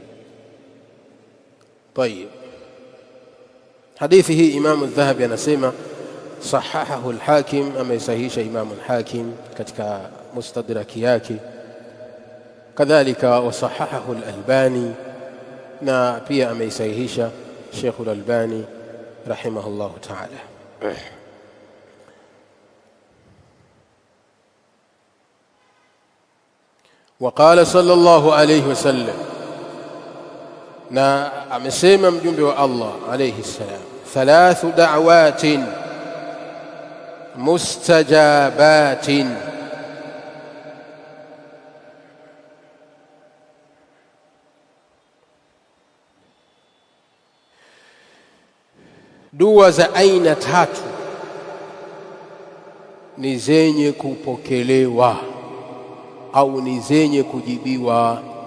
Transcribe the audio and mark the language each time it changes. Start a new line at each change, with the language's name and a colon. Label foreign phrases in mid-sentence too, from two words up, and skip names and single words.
Swahili: Tayeb, hadithi hii Imam al-Dhahabi anasema
Arabic: صححه الحاكم,
Swahili: amesahihisha Imam al-Hakim katika mustadraki yake, kadhalika
Arabic: وصححه الألباني,
Swahili: na pia ameisahihisha Sheikh al-Albani
Arabic: رحمه الله تعالى. وقال صلى الله عليه وسلم،
Swahili: na amesema mjumbe wa Allah
Arabic: عليه السلام, ثلاث دعوات مستجابات,
Swahili: dua za aina tatu ni zenye kupokelewa au ni zenye kujibiwa.